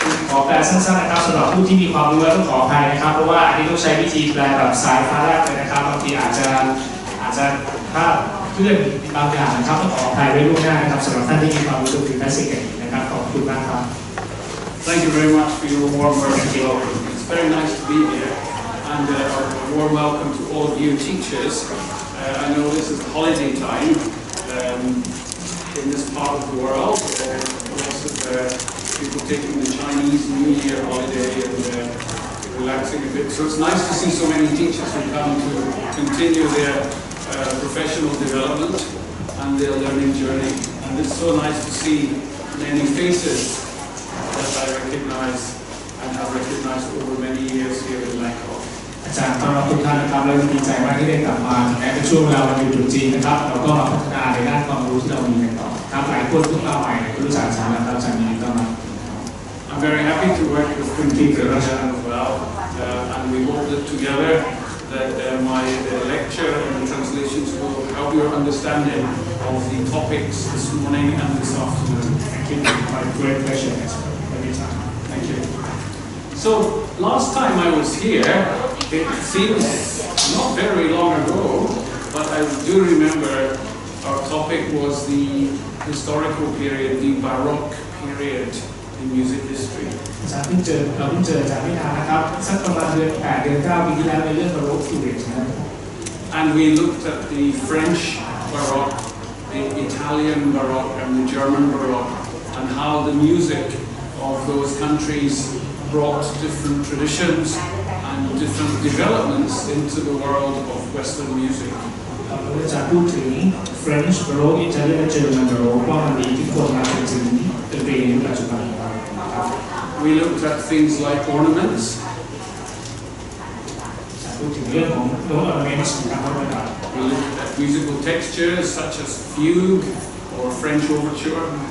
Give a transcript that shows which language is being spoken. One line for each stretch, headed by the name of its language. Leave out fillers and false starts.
Thai: ขอแปลสั้นๆนะครับสำหรับผู้ที่มีความรู้แล้วต้องขออภัยนะครับเพราะว่าอันนี้ต้องใช้วิธีแปลแบบสายฟ้าแลบเลยนะครับบางทีอาจจะถ้าเพื่อนบางอย่างนะครับต้องขออภัยไว้ล่วงหน้านะครับสำหรับท่านที่มีความรู้ถึงคลาสสิกอย่างนี้นะครับขอบคุณมากครับ
English: Thank you very much for your warm welcome. It's very nice to be here, and a warm welcome to all of you teachers. I know this is holiday time in this part of the world. Lots of people taking the Chinese New Year holiday and relaxing a bit. So it's nice to see so many teachers who come to continue their professional development and their learning journey. And it's so nice to see many faces that I recognize and have recognized over many years here in Bangkok.
Thai: อาจารย์ต้อนรับทุกท่านนะครับและดีใจมากที่ได้กลับมาถึงแม้เป็นช่วงเวลาวันหยุดตรุษจีนนะครับเราก็มาพัฒนาในด้านความรู้ที่เรามีกันต่อครับหลายคนเพิ่งมาใหม่รู้จักอาจารย์แล้วครับอาจารย์ยินดีต้อนรับ
English: I'm very happy to work with DipRSAMD as well, and we hope that together that my lecture and the translations will help your understanding of the topics this morning and this afternoon. Thank you. My great pleasure every time. Thank you. So last time I was here, it seems not very long ago, but I do remember our topic was the historical period, the Baroque period in music history.
Thai: เราเพิ่งเจออาจารย์ไม่นานนะครับสักประมาณเดือน8เดือน9ปีที่แล้วในเรื่อง Baroque period นะครับ
English: And we looked at the French Baroque, the Italian Baroque, and the German Baroque, and how the music of those countries brought different traditions and different developments into the world of Western music.
Thai: เราจะพูดถึง French Baroque, Italian และ German Baroque ว่ามันมีอิทธิพลมาจนถึงดนตรีในปัจจุบันนะครับ
English: We looked at things like ornaments.
Thai: พูดถึงเรื่องของโน้ต ornaments นะครับ
English: We looked at musical textures such as fugue or French overture.